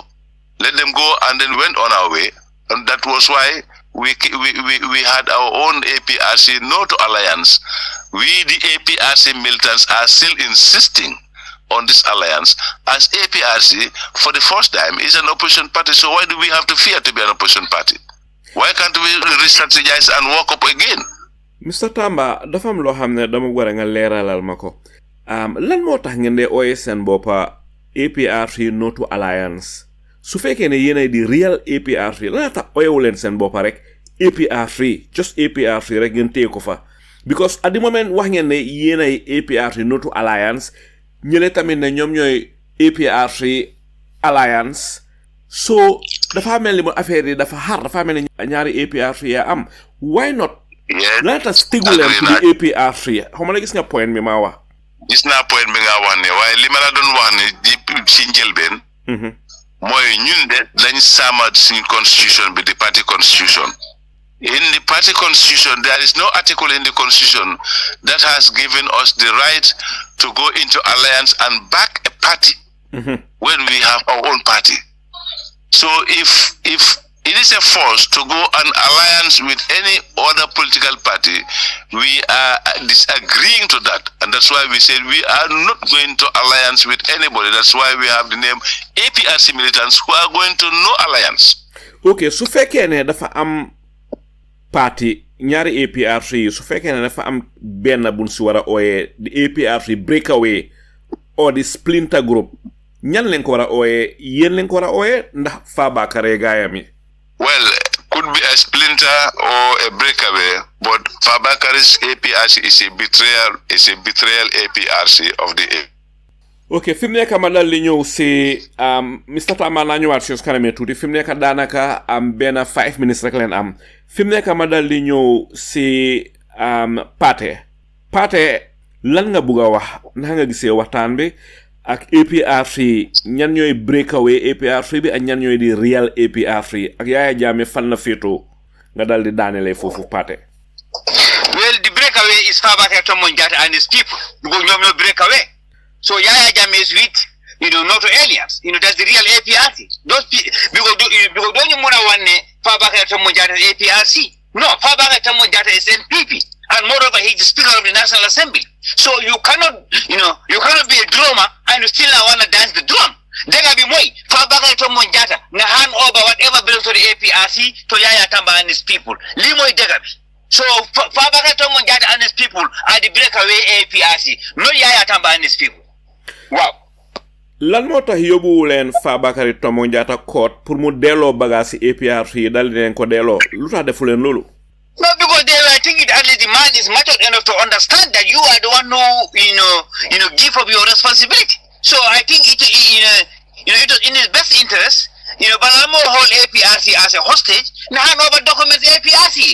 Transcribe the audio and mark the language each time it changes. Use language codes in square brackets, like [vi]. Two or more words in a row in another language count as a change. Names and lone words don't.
[en] Let them go, and then went on our way, and that was why we had our own APRC No To Alliance. We, the APRC militants, are still insisting on this alliance, as APRC for the first time is an opposition party. So why do we have to fear to be an opposition party? Why can't we re-strategize and work up again? [wo] Mr. Tamba, dafa am loo xam ne dama war nga leeralal ma ko. Lan moo tax ngeen de ooye seen boppa APRC No To Alliance? Su fekkee ne yéenay di real APRC, lan tax ooyewu leen seen boppa rek APRC, just APRC rek ngeen téye ko fa? [en] Because at the moment [wo] wax ngeen ne yéenay APRC No To Alliance, ñële tamit ne ñoom ñooy APRC Alliance. So dafa mel ni mo affaire yi dafa xar, dafa mel ni ñaari APRC ya am. [en] Why not? Let us stick with them to the APRC. [wo] Xaw ma la gis nga point bi ma wax. Gis naa point bi nga wax ne waaye li ma la doon wax ne ci njëlbeen mooy ñun de dañ sàmmat suñu constitution bi, [en] the party constitution. In the party constitution, there is no article in the constitution that has given us the right to go into alliance and back a party when we have our own party. So if it is a force to go an alliance with any other political party, we are disagreeing to that. And that's why we said we are not going to alliance with anybody. That's why we have the name APRC militants who are going to no alliance. [wo] Okay, so fekkee ne dafa am party ñaari APRC su fekkee ne dafa am benn buñ si war a ooyee [en] the APRC breakaway or the splinter group, [wo] ñan leen ko war a ooyee? Yéen leen ko war a ooyee ndax Fabakary gaayam yi? [en] Well, could be a splinter or a breakaway, but Fabakary's APRC is a betrayal APRC of the A. [wo] Okay, fi mu nekk ma dal li ñëw si Mr. Tamba naa ñëwaat si kanam tuuti. Fi mu nekk daanaka am benn 5 minutes rek leen am. Fi mu nekk ma dal li ñëw si Paate lan nga bugg a wax naka nga gisee waxtaan bi ak APRC, ñan ñooy breakaway APRC bi ak ñan ñooy di real APRC, ak Yahya Jammeh fan na féetoo nga dal di daanelee foofu Paate. [en] Well, the breakaway is Fabakary Tombong Jatta and his people. [wo] Ñoom ñoo breakaway. [en] So Yahya Jammeh is with, No To Alliance. That's the real APRC. Those people, because don't you want to Fabakary Tombong Jatta is APRC? No, Fabakary Tombong Jatta is NPP. And moreover, he's the Speaker of the National Assembly. So you cannot be a drummer and you still want to dance the drum. [wo] Dega bi moy [en] Fabakary Tombong Jatta na hand over whatever belongs to the APRC to Yaya Tamba and his people. [wo] Li moy dega bi. [en] So Fabakary Tombong Jatta and his people are the breakaway APRC, not Yaya Tamba and his people. Wow. [wo] Lan moo tax yóbbuwu leen Fabakary Tombong Jatta court pour mu delloo bagage ci APRC dal di leen ko delloo lu tax defu leen loolu? [en] No, because I think at least the man is mature enough to understand that you are the one who give up your responsibility. So I think it was in his best interest, but I'm more hold APRC as a hostage. Now hand over documents APRC.